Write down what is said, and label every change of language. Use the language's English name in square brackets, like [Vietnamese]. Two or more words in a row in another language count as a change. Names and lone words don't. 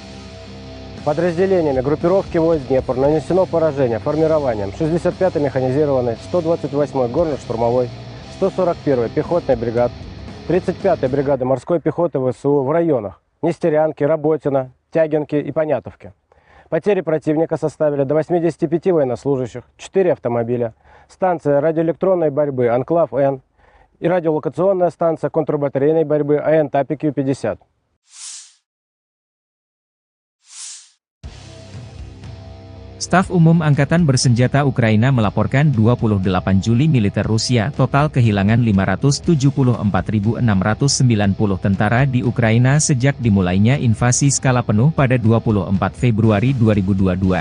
[Russian] Подразделениями группировки войск Днепр нанесено поражение формированием 65-й механизированной, 128-й горно-штурмовой, 141-й пехотной бригад, 35-й бригады морской пехоты ВСУ в районах Нестерянки, Работино, Тягинки и Понятовки. Потери противника составили до 85 военнослужащих, 4 автомобиля, станция радиоэлектронной борьбы «Анклав-Н» и радиолокационная станция контрбатарейной борьбы АНТПК-50. [Indonesian] Staf Umum Angkatan Bersenjata Ukraina melaporkan 28 Juli militer Rusia total kehilangan 574.690 tentara di Ukraina sejak dimulainya invasi skala penuh pada 24 Februari 2022.